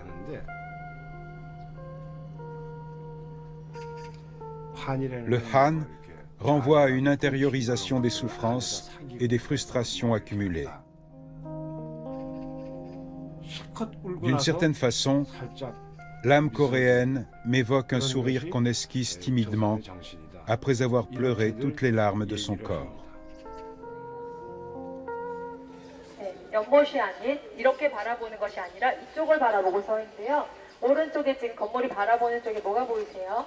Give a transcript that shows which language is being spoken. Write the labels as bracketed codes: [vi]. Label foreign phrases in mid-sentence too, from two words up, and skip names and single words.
[fr] Le Han renvoie à une intériorisation des souffrances et des frustrations accumulées. D'une certaine façon, l'âme coréenne m'évoque un sourire qu'on esquisse timidement après avoir pleuré toutes les larmes de son corps. [ko] 연못이 아닌 이렇게 바라보는 것이 아니라 이쪽을 바라보고 서 있는데요. 오른쪽에 지금 건물이 바라보는 쪽에 뭐가 보이세요?